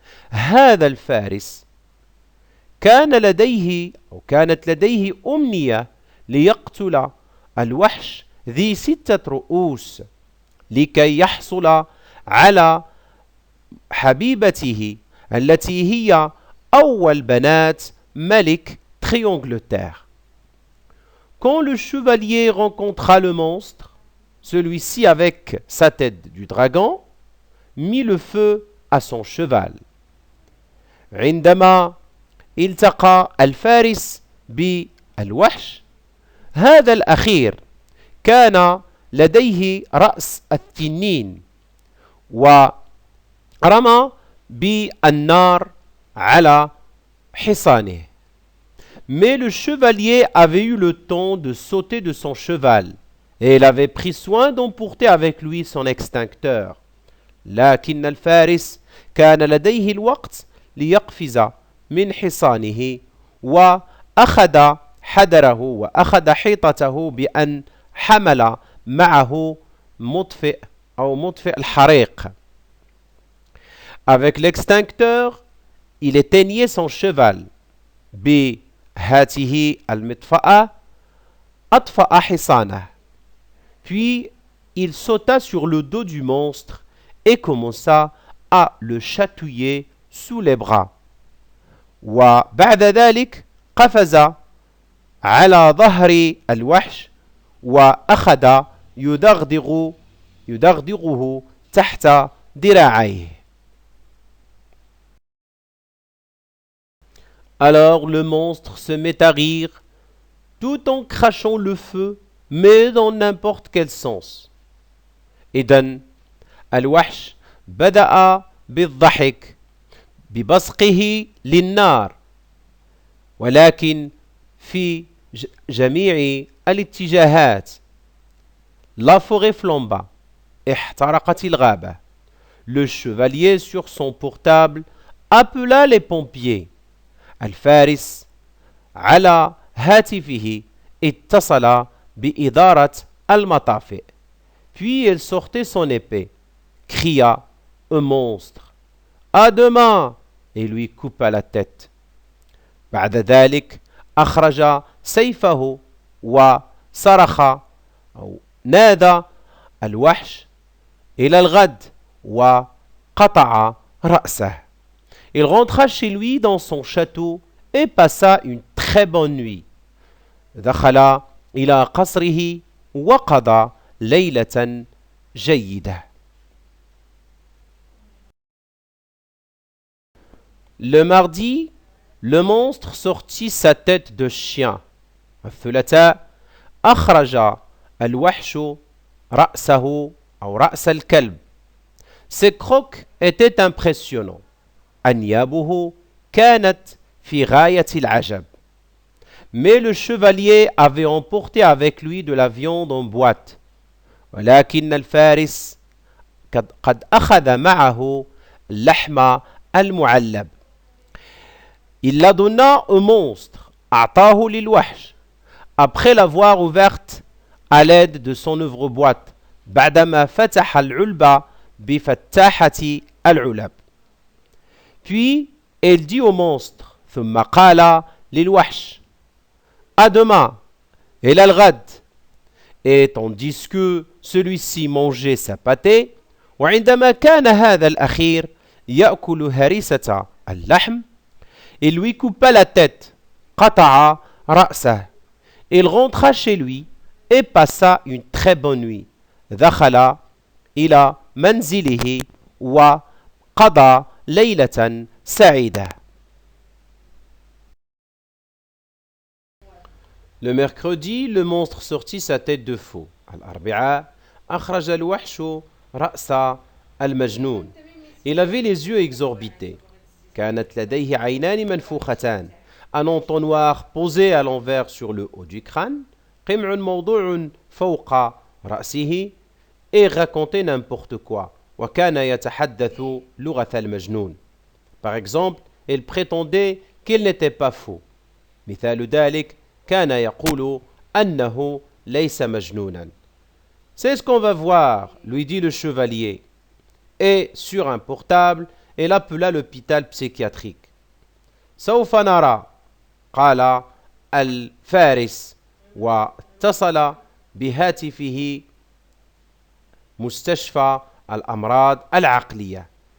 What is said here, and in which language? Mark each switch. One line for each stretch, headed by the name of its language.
Arabic: هذا الفارس كانت لديه أمنية ليقتل الوحش ذي 6 رؤوس لكي يحصل على حبيبته التي هي أول بنات ملك Triangleterre.
French: Quand le chevalier rencontra le monstre, celui-ci avec sa tête du dragon mit le feu à son cheval.
Arabic: عندما التقى الفارس بالوحش هذا الأخير كان لديه رأس التنين ورمى بالنار على حصانه.
French: Mais le chevalier avait eu le temps de sauter de son cheval et il avait pris soin d'emporter avec lui son extincteur.
Arabic: لكن الفارس كان لديه الوقت ليقفز من حصانه وأخذ حذره وأخذ حيطته بأن حمل معه مطفئ الحريق.
French: Avec l'extincteur, il éteignait son cheval.
Arabic: بهاته المطفأة أطفأ حصانه.
French: Puis il sauta sur le dos du monstre et commença à le chatouiller sous les bras.
Arabic: وبعد ذلك قفز على ظهر الوحش وأخذ يدغدغه تحت ذراعيه.
French: Alors le monstre se met à rire tout en crachant le feu, mais dans n'importe quel sens.
Arabic: إذن الوحش بدأ بالضحك ببصقه للنار، ولكن في جميع الاتجاهات.
French: La forêt flamba.
Arabic: احترقت الغابة.
French: Le chevalier sur son portable appela les pompiers.
Arabic: الفارس على هاتفه اتصل بإدارة المطافئ.
French: Puis il sortait son épée, cria un monstre. À demain! Et lui coupa la tête.
Arabic: بعد ذلك أخرج سيفه وصرخ أو نادى الوحش إلى الغد وقطع رأسه.
French: Il rentra chez lui dans son château et passa une très bonne nuit.
Arabic: دخل إلى قصره وقضى ليلة جيدة.
French: Le mardi, le monstre sortit sa tête de chien.
Arabic: الثلاثاء أخرج الوحش رأسه أو رأس الكلب.
French: Ses crocs étaient impressionnants.
Arabic: أنيابه كانت في غاية العجب.
French: Mais le chevalier avait emporté avec lui de la viande en boîte.
Arabic: ولكن الفارس قد أخذ معه اللحم المعلب.
French: Il la donna au monstre,
Arabic: أعطاه للوحش,
French: après l'avoir ouverte à l'aide de son ouvre-boîte,
Arabic: بعدما فتح العلبة بفتاحة العلب.
French: Puis elle dit au monstre,
Arabic: ثم قال للوحش,
French: à demain,
Arabic: إلى الغد.
French: Et tandis que celui-ci mangeait sa pâtée,
Arabic: وعندما كان هذا الأخير يأكل هريسة اللحم,
French: il lui coupa la tête,
Arabic: قطع رأسه.
French: Il rentra chez lui et passa une très bonne nuit.
Arabic: دخل إلى منزله وقضى ليلة سعيدة.
French: Le mercredi, le monstre sortit sa tête de faux.
Arabic: الأربعاء أخرج الوحش رأس المجنون.
French: Il avait les yeux exorbités.
Arabic: كانت لديه عينان منفوختان.
French: Un entonnoir posé à l'envers sur le haut du crâne.
Arabic: قمع موضوع فوق رأسه.
French: Et racontait n'importe quoi.
Arabic: وكان يتحدث لغة المجنون.
French: Par exemple, il prétendait qu'il n'était pas faux.
Arabic: مثال ذلك كان يقول أنه ليس مجنونا.
French: C'est ce qu'on va voir, lui dit le chevalier. Et sur un portable, elle appela l'hôpital psychiatrique.
Arabic: سوف نرى قال الفارس واتصل بهاتفه مستشفى الأمراض العقلية.